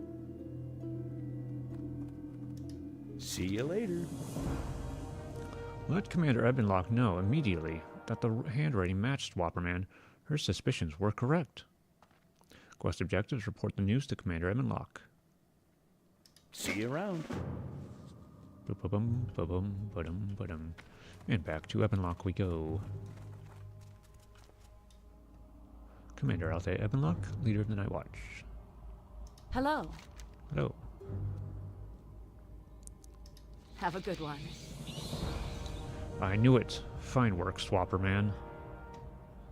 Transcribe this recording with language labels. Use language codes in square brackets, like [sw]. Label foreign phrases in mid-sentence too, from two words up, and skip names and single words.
[en] See you later. Let Commander Ebenlock know immediately that the handwriting matched Swapperman. Her suspicions were correct. Quest objectives, report the news to Commander Ebenlock. See you around. Ba-ba-bum, ba-bum, ba-dum, ba-dum. And back to Ebenlock we go. Commander Althea Ebenlock, leader of the Night Watch. Hello. Hello. Have a good one. I knew it. Fine work, Swapperman.